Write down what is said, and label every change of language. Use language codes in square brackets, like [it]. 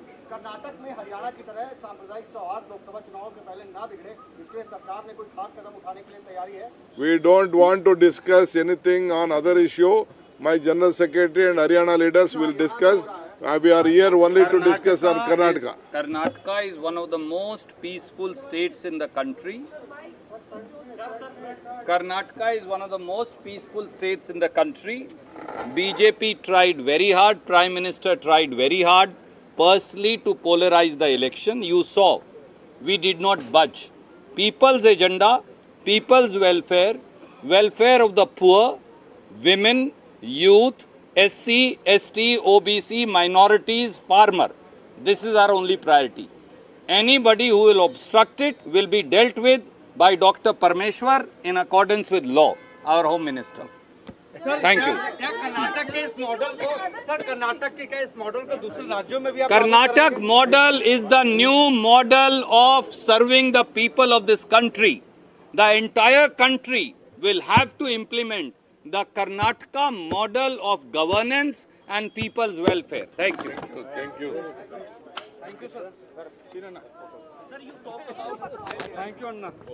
[hi] कर्नाटक में हरियाणा की तरह सांप्रदायिक सौहार्द लोकसभा चुनाव के पहले ना बिगड़े, इसलिए सरकार ने कोई खास कदम उठाने के लिए तैयारी है. [en] We don't want to discuss anything on other issue. My General Secretary and Haryana leaders will discuss. We are here only to discuss on Karnataka. Karnataka is one of the most peaceful states in the country. Karnataka is one of the most peaceful states in the country. BJP tried very hard, Prime Minister tried very hard personally to polarize the election. You saw we did not budge. People's agenda, people's welfare, welfare of the poor, women, youth, SC, ST, OBC, minorities, farmer. This is our only priority. Anybody who will obstruct it will be dealt with by Dr. Parmeshwar in accordance with law, our Home Minister. Thank you. [hi] क्या कर्नाटक के इस model को, sir Karnataka के क्या इस model को दूसरे राज्यों में भी आप [en] Karnataka model is the new model of serving the people of this country. The entire country will have to implement the Karnataka model of governance and people's welfare. Thank you. Thank you. Thank you sir. Sir you talk about thank you Anna.